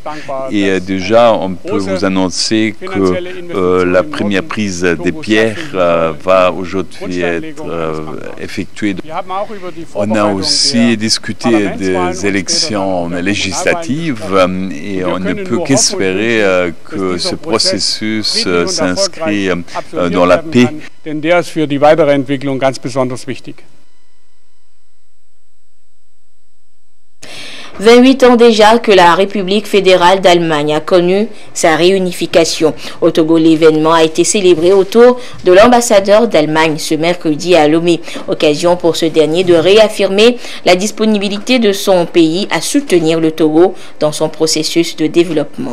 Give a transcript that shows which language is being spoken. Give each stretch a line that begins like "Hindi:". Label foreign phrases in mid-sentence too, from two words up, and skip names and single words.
French: Et déjà, on peut vous annoncer que la première prise des pierres va aujourd'hui être effectuée. On a aussi discuté des élections législatives et on ne peut qu'espérer que ce processus s'inscrit dans la paix.
German: Denn der ist für die weitere Entwicklung ganz besonders wichtig.
French: 28 ans déjà que la République fédérale d'Allemagne a connu sa réunification. Au Togo, l'événement a été célébré autour de l'ambassadeur d'Allemagne ce mercredi à Lomé. Occasion pour ce dernier de réaffirmer la disponibilité de son pays à soutenir le Togo dans son processus de développement.